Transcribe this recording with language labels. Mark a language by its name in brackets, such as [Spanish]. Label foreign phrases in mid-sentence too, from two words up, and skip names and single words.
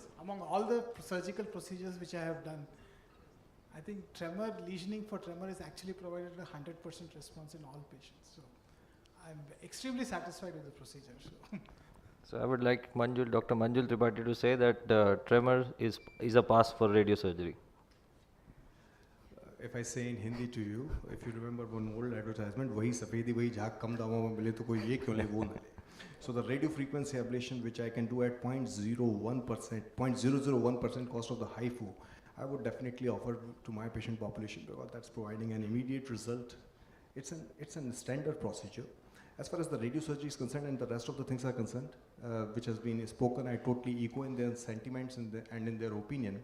[English] Among all the surgical procedures which I have done, I think tremor lesioning for tremor is actually provided a 100% response in all patients. So I'm extremely satisfied with the procedure. So I would like Dr. Manjul Tripathi to say that tremor is a pass for radiosurgery. If I say in Hindi to you, if you remember one old advertisement, [Hindi] वही सफ़ेदी वही झाग कम दामों में मिले तो कोई ये क्यों ले वो ना ले. [English] So the radio frequency ablation, which I can do at 0.01%, 0.001% cost of the HIFU, I would definitely offer to my patient population because that's providing an immediate result. It's a standard procedure. As far as the radiosurgery is concerned and the rest of the things are concerned, which has been spoken, I totally echo in their sentiments and in their opinion.